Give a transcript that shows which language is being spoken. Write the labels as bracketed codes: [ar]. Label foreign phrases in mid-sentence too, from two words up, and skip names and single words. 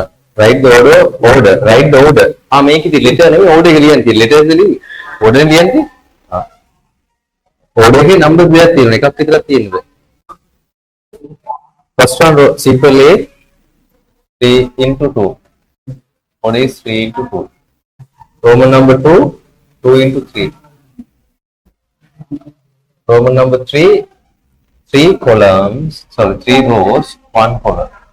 [en] Write the order. Write the order. Make it letter [si] නෙවෙයි order එක ලියන්න තියෙන්නේ. [en] letters ලියන්න. [si] order එක ලියන්න. order එකේ number දෙකක් තියෙනවා. එකක් විතරක් තියෙනවා. [en] First one simple A 3 into 2. Order is 3 into 2. Roman number 2 2 into 3. Roman number 3 3 columns, sorry, 3 rows, 1 column.